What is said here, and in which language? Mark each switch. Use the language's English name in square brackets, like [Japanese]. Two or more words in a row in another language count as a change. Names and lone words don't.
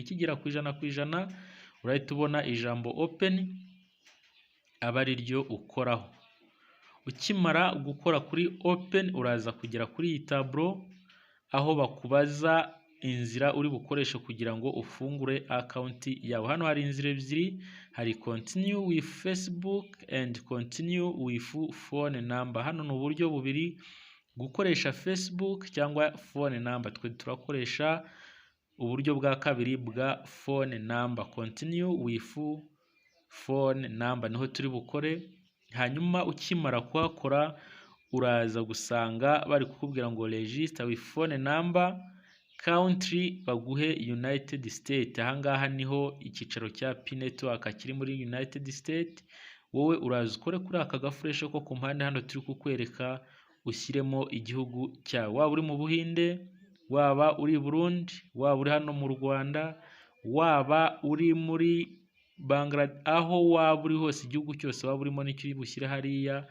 [Kinyarwanda] Ikigera ku 100% urahita ubona ijambo open, aba ari ryo ukoraho. Ukimara gukora kuri open uraza kugera kuri iyi tableau aho bakubaza inzira uri bukoreshe kugira ngo ufungure account yawe. Hano hari inzira ebyiri, hari [English] continue with Facebook [Kinyarwanda] and [English] continue with phone number. [Kinyarwanda] Hano ni uburyo bubiri, gukoresha Facebook cyangwa [English] phone number. [Kinyarwanda] Twe turakoresha uburyo bwa kabiri bwa [English] phone number, continue with phone number [Kinyarwanda] niho turi bukore. Hanyuma ukimara kuhakora uraza gusanga bari kukubwira ngo [English] register with phone number country, [Kinyarwanda] baguhe United States. Ahangaha niho icyicaro cya P-Network kiri muri United States. Wowe uraza ukore kuri aka gafureshe ko ku mpande hano turi kukwereka, ushyiremo igihugu cyawe, waba uri mu Buhinde, waba uri Burundi, waba uri hano mu Rwanda, waba uri muri Bangladesh, aho waba uri hose, igihugu cyose waba urimo nicyo bushyire hariya.